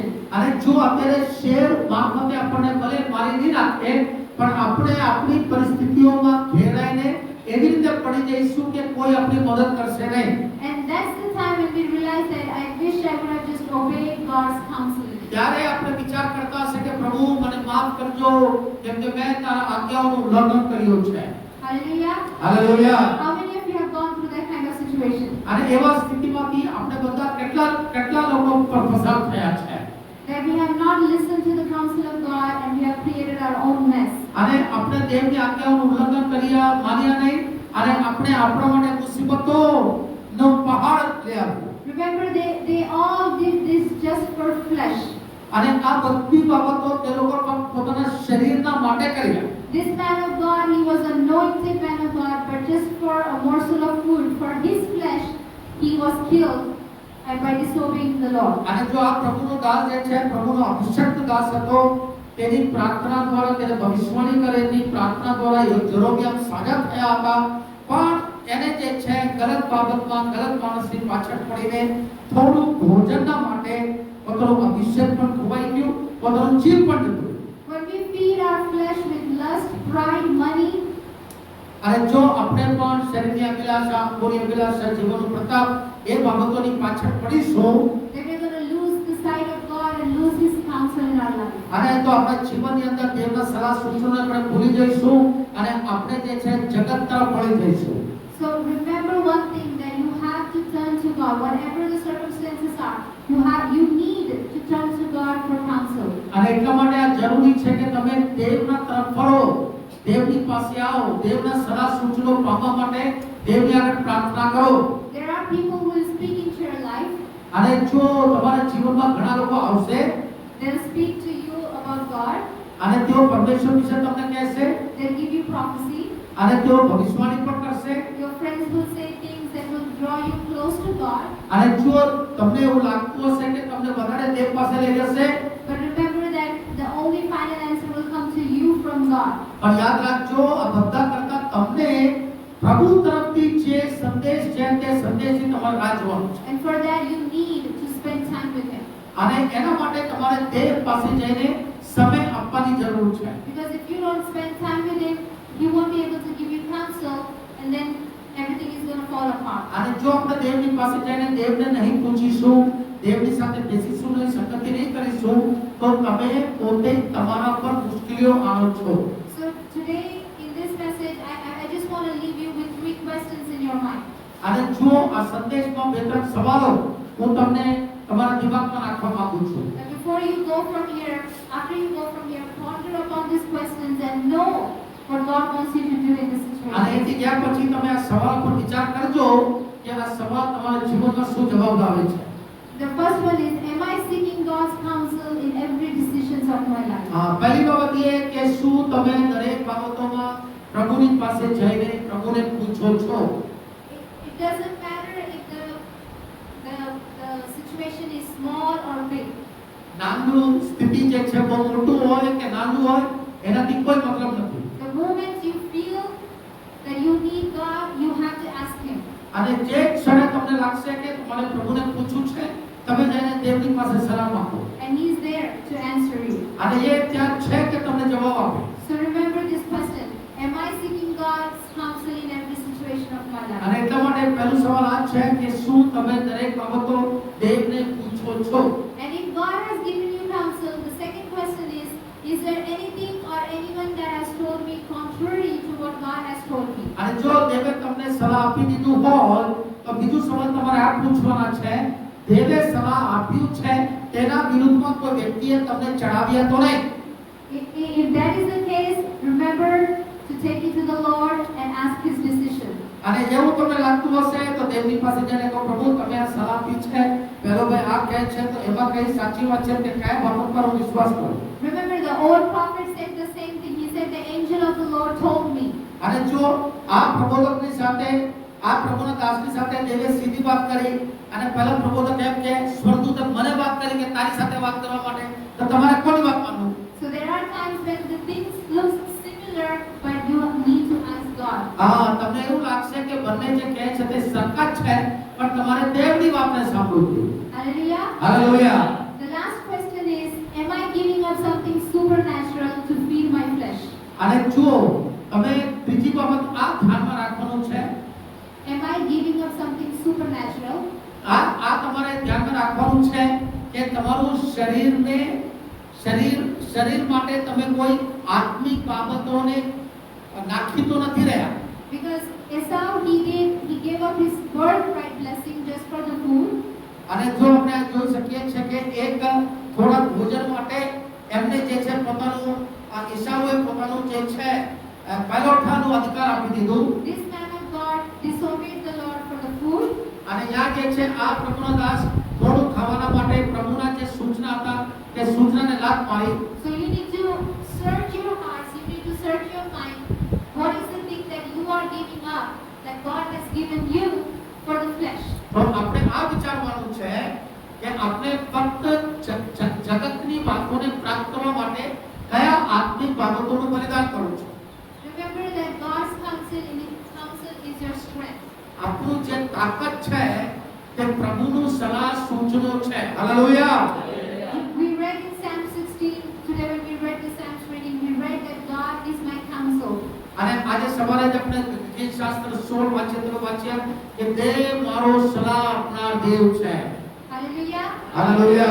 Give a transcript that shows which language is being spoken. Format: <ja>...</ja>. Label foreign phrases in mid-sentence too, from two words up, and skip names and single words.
<gu>અને જો અત્યારે શેર મારફતે આપણને ભલે મારી નહીં નાખે પણ આપણે આપણી પરિસ્થિતિઓમાં ઘેરાઈને એવી રીતે પડી જઈશું કે કોઈ આપણી મદદ કરશે નહીં.</gu> <en>And that's the time when we realize that I wish I would have just obeyed God's counsel.</en> <gu>ત્યારે આપણે વિચાર કરતા હશે કે પ્રભુ મને માફ કરજો કેમ કે મેં તારા આજ્ઞાઓનું ઉલ્લંઘન કર્યું છે.</gu> <en>Hallelujah.</en> <gu>હાલેલુયા.</gu> <en>How many of you have gone through that kind of situation?</en> <gu>અને એવા સ્થિતિમાંથી આપણે બધા કેટલા લોકો પર પસાર થયા છે.</gu> <en>That we have not listened to the counsel of God and we have created our own mess.</en> <gu>અને આપણે દેવની આજ્ઞાઓનું ઉલ્લંઘન કર્યા માન્યા નહીં અને આપણે આપણા માટે મુસીબતોનો પહાડ લઈ આવ્યો.</gu> <en>Remember, they all did this just for flesh.</en> <gu>અને આ બધી બાબતો તે લોકો પોતાના શરીરના માટે કર્યા.</gu> <en>This man of God, he was anointed man of God, but just for a morsel of food, for his flesh, he was killed and by disobeying the Lord.</en> <gu>અને જો આ પ્રભુનો દાસ જે છે પ્રભુનો અભિષિક્ત દાસ હતો તેની પ્રાર્થના દ્વારા તેને ભવિષ્યવાણી કરેલી પ્રાર્થના દ્વારા જેરોબિયામ સાજા થયા હતા. પણ એને જે છે ગલત બાબતમાં ગલત માણસની પાછળ પડીને થોડું ભોજનના માટે પોતાનો અભિષેક પણ ખોવાઈ ગયું, પોતાનું જીવ પણ જતું.</gu> <en>When we feed our flesh with lust, pride, money,</en> <gu>અને જો આપણે પણ શરીરની અભિલાષા, અંગોની અભિલાષા, જીવનનો પ્રતાપ એ બાબતોની પાછળ પડીશું</gu> <en>then we're going to lose the sight of God and lose his counsel in our life.</en> <gu>અને તો આપણા જીવનની અંદર દેવના સલાહ સૂચનોને આપણે ભૂલી જઈશું અને આપણે જે છે જગત તરફ વળી જઈશું.</gu> <en>So remember one thing, that you have to turn to God, whatever the circumstances are. You need to turn to God for counsel.</en> <gu>અને એટલા માટે આ જરૂરી છે કે તમે દેવના તરફ વળો, દેવની પાસે આવો, દેવના સલાહ સૂચનો પામવા માટે દેવની આગળ પ્રાર્થના કરો.</gu> <en>There are people who will speak into your life.</en> <gu>અને જો તમારા જીવનમાં ઘણા લોકો આવશે</gu> <en>They'll speak to you about God.</en> <gu>અને તેઓ પરમેશ્વર વિશે તમને કહેશે</gu> <en>They'll give you prophecy.</en> <gu>અને તેઓ ભવિષ્યવાણી પણ કરશે.</gu> <en>Your friends will say things that will draw you close to God.</en> <gu>અને જો તમને એવું લાગતું હશે કે તમને વધારે દેવ પાસે લઈ જશે,</gu> <en>But remember that the only final answer will come to you from God.</en> <gu>પણ યાદ રાખજો આ બધા કરતા તમને પ્રભુ તરફથી જે સંદેશ છે તે સંદેશથી તમારે રાહ જોવાનું છે.</gu> <en>And for that you need to spend time with Him.</en> <gu>અને એના માટે તમારે દેવ પાસે જઈને સમય આપવાની જરૂર છે.</gu> <en>Because if you don't spend time with Him, He won't be able to give you counsel, and then everything is going to fall apart.</en> <gu>અને જો આપણે દેવની પાસે જઈને દેવને નહીં પૂછીશું, દેવની સાથે બેસીશું નહીં, સંગતિ નહીં કરીશું, તો તમે પોતે તમારા પર મુશ્કેલ મુશ્કેલીઓ આણો છો.</gu> <en>So today in this message, I just want to leave you with 3 questions in your mind.</en> <gu>અને જો આ સંદેશમાં બે ત્રણ સવાલો હું તમને તમારા દિમાગમાં નાખવા માંગુ છું.</gu> <en>And before you go from here, after you go from here, ponder upon these questions and know what God wants you to do in this</en> <gu>અને</gu> <en>situation.</en> <gu>એથી ગયા પછી તમે આ સવાલ પર વિચાર કરજો કે આ સવાલ તમારા જીવનમાં શું જવાબ લાવે છે.</gu> <en>The first one is, am I seeking God's counsel in every decisions of my life?</en> <gu>પહેલી બાબત એ કે શું તમે દરેક બાબતોમાં પ્રભુની પાસે જઈને પ્રભુને પૂછો છો.</gu> <en>It doesn't matter if the situation is small or big.</en> <gu>નાનું સ્થિતિ જે છે બહુ મોટું હોય કે નાનું હોય એનાથી કોઈ મતલબ નથી.</gu> <en>The moment you feel that you need God, you have to ask Him.</en> <gu>અને જે ક્ષણે તમને લાગશે કે તમારે પ્રભુને પૂછવું છે તમે જઈને દેવની પાસે સલાહ માંગો</gu> <en>And He's there to answer you.</en> <gu>અને એ ત્યાં છે કે તમને જવાબ આપે.</gu> <en>So remember this question. Am I seeking God's counsel in every situation of my</en> <gu>અને</gu> <en>life?</en> <gu>એટલા માટે પહેલું સવાલ આ છે કે શું તમે દરેક બાબતો દેવને પૂછો છો.</gu> <en>And if God has given you counsel, the second question is there anything or anyone that has told me contrary to what God has told me?</en> <gu>અને જો દેવે તમને સલાહ આપી દીધું હોય તો બીજું સવાલ તમારે આ પૂછવાના છે દેવે સલાહ આપ્યું છે તેના વિરુદ્ધમાં કોઈ વ્યક્તિએ તમને ચડાવ્યા તો નહીં.</gu> <en>If that is the case, remember to take it to the Lord and ask His decision.</en> <gu>અને એવું તમને લાગતું હશે તો દેવની પાસે જઈને કહો પ્રભુ તમે આ સલાહ આપી છે પેલો ભાઈ આ કહે છે તો એમાં કઈ સાચી વાત છે કે કયા બાબત પર હું વિશ્વાસ કરું.</gu> <en>Remember the old prophet said the same thing. He said the angel of the Lord told me.</en> <gu>અને જો આ પ્રબોધકની સાથે આ પ્રભુના દાસની સાથે દેવે સીધી વાત કરી અને પહેલા પ્રબોધક એમ કે સ્વર્ગદૂતે મને વાત કરી કે તારી સાથે વાત કરવા માટે તો તમારે કોની વાત માનવું.</gu> <en>So there are times when the things look similar, but you need to ask God.</en> <gu>તમને એવું લાગશે કે બંને જે કહે છે તે સરખા જ છે પણ તમારે દેવની વાતને સાંભળવું જોઈએ.</gu> <en>Hallelujah.</en> <gu>હાલેલુયા.</gu> <en>The last question is, am I giving up something supernatural to feed my flesh?</en> <gu>અને જો તમે બીજી બાબત આ ધ્યાનમાં રાખવાનું છે</gu> <en>Am I giving up something supernatural?</en> <gu>આ તમારે ધ્યાનમાં રાખવાનું છે કે તમારું શરીર માટે તમે કોઈ આત્મિક બાબતોને નાખી તો નથી રહ્યા.</gu> <en>Because Esau, he gave up his birthright blessing just for the food.</en> <gu>અને જો આપણે આ જોઈ શકીએ છે કે એક થોડા ભોજન માટે એમને જે છે પોતાનું ઈસાઓએ પોતાનું જે છે પહેલોઠાનું અધિકાર આપી દીધું.</gu> <en>This man of God disobeyed the Lord for the food.</en> <gu>અને યા જે છે આ પ્રભુના દાસ થોડું ખાવાના માટે પ્રભુના જે સૂચના હતા તે સૂચનાને લાત મારી.</gu> <en>So you need to search your hearts, you need to search your mind. What is the thing that you are giving up that God has given you for the flesh?</en> <gu>તો આપણે આ વિચારવાનું છે કે આપણે ફક્ત જગતની વાતોને પ્રાપ્ત કરવા માટે કયા આત્મિક બાબતોનું બલિદાન કરવું છે.</gu> <en>Remember that God's counsel is your strength.</en> <gu>આપણું જે તાકાત છે તે પ્રભુનું સલાહ સૂચનો છે. હાલેલુયા.</gu> <en>We read in Psalm 16 today when we read the Psalms reading, we read that God is my counsel.</en> <gu>અને આજે સવારે જ આપણે ગીત શાસ્ત્ર 16 વાંચ્યા કે દેવ મારો સલાહ આપનાર દેવ છે.</gu> <en>Hallelujah.</en> <gu>હાલેલુયા.</gu>